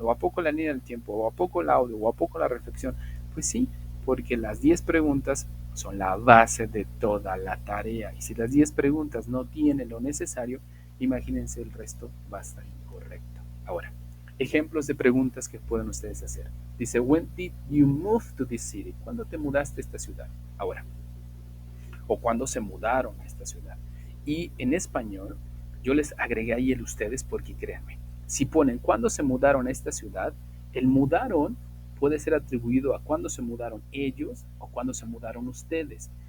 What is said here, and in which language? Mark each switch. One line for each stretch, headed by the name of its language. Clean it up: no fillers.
Spanish: ¿O a poco la línea del tiempo? ¿O a poco el audio? ¿O a poco la reflexión? Pues sí, porque las 10 preguntas son la base de toda la tarea. Y si las 10 preguntas no tienen lo necesario, imagínense el resto va a estar incorrecto. Ahora, ejemplos de preguntas que pueden ustedes hacer.
English: Dice, when did you move to this city?
Spanish: ¿Cuándo te mudaste a esta ciudad? Ahora, o cuándo se mudaron a esta ciudad. Y en español, yo les agregué ahí el ustedes porque créanme, si ponen cuándo se mudaron a esta ciudad, el mudaron puede ser atribuido a cuándo se mudaron ellos o cuándo se mudaron ustedes.